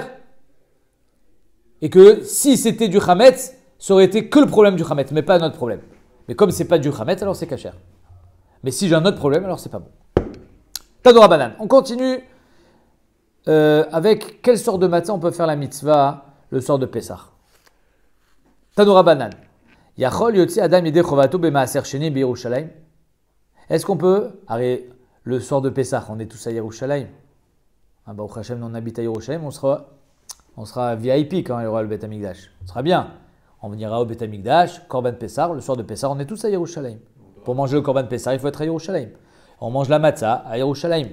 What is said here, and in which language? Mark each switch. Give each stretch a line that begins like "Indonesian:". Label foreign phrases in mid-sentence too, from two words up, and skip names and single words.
French: Et que si c'était du Chametz, ça aurait été que le problème du Chametz, mais pas notre problème. Mais comme c'est pas du Chametz, alors c'est kasher. Mais si j'ai un autre problème, alors c'est pas bon.
Hebrew: תנו רבנן.
French: On continue avec quelle sorte de matzah on peut faire la mitzvah le soir de Pessah.
Hebrew: תנו רבנן. יכול יוצא אדם ידי חובתו במעשר שני בירושלים.
French: Est-ce qu'on peut, le soir de Pessah, on est tous à Yerushalayim.
Hebrew: ברוך השם,
French: on habite à Yerushalayim, on sera VIP quand il y aura le
Hebrew: בית המקדש.
French: Ce sera bien. On ira au
Hebrew: בית המקדש, קרבן פסח,
French: le soir de Pessah, on est tous à Yerushalayim. Pour manger le
Hebrew: קרבן פסח,
French: il faut être à Yerushalayim. On mange la matzah à Yerushalayim.